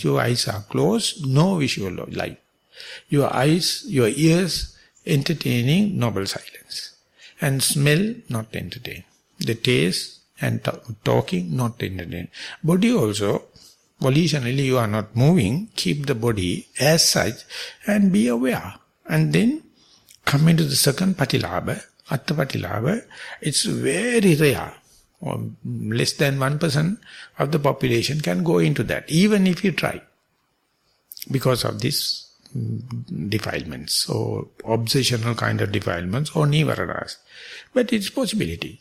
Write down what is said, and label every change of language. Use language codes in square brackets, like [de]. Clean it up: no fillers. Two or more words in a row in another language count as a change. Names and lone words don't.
[en] Your eyes are closed, no visual light. Your eyes, your ears entertaining noble silence. And smell not entertain. The taste and talking not entertain. Body also, volitionally you are not moving, keep the body as such and be aware. And then come into the second patilabha, [pi] atta patilabha. [en] It's very rare, or less than 1% of the population can go into that, even if you try, because of this defilements or obsessional kind of defilements or nivaranas. But it's possibility.